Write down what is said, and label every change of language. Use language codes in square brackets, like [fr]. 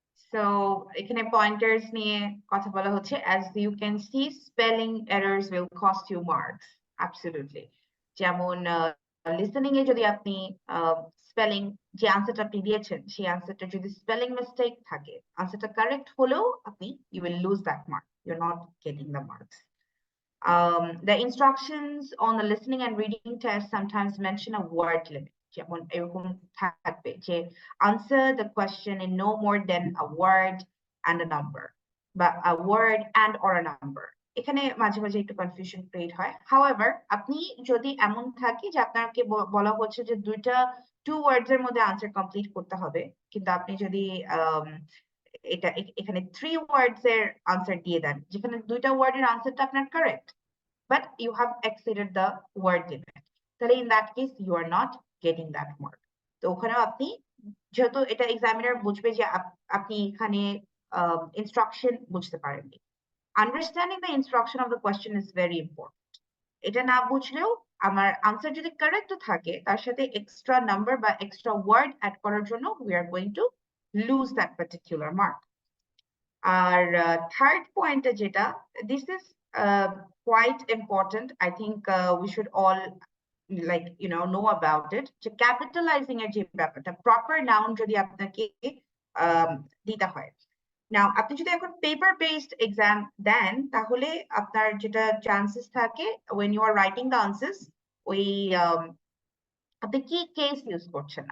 [en] So [bn] এখানে pointers নিয়ে কথা বলা হচ্ছে, [en] as you can see spelling errors will cost you marks. Absolutely. [bn] যেমন listening এ যদি আপনি spelling যে আনসারটা আপনি দিয়েছেন সেই আনসারটা যদি spelling mistake থাকে, আনসারটা correct হলেও আপনি [en] you will lose that mark. You're not getting the marks. The instructions on the listening and reading test sometimes mention a word limit. [bn] যেমন এরকম থাকবে যে [en] answer the question in no more than a word and a number, বা a word and or a number. [bn] এখানে মাঝে মাঝে একটু confusion create হয়। However, আপনি যদি এমন থাকে যে আপনাকে বলা হচ্ছে যে two words এর মধ্যে আনসার কমপ্লিট করতে হবে, কিন্তু আপনি যদি এটা এখানে 3 words এর আনসার দিয়ে দেন, যেখানে 2টা ওয়ার্ডের আনসারটা আপনার correct, [en] but you have exceeded the word limit, [bn] তাহলে [en] in that case you are not getting that mark. [bn] তো ওখানেও আপনি যেহেতু এটা এক্সামিনার বুঝবে যে আপনি এখানে ইনস্ট্রাকশন বুঝতে পারেননি। [en] Understanding the instruction of the question is very important. [bn] এটা না বুঝলেও আমার আনসার যদি কারেক্ট থাকে, তার সাথে এক্সট্রা নাম্বার বা এক্সট্রা ওয়ার্ড অ্যাড করার জন্য [en] we are going to lose that particular mark. [bn] আর third পয়েন্টে যেটা, [en] this is quite important. I think we should all like know about it. [bn] যে capitalizing এর যে ব্যাপারটা, proper noun যদি আপনাকে দিতে হয়। Now আপনি যদি এখন পেপার বেসড এক্সাম দেন, তাহলে আপনার যেটা চান্সেস থাকে [en] when you are writing the answers, [bn] ওই আপনি কি কেস ইউজ করছেন।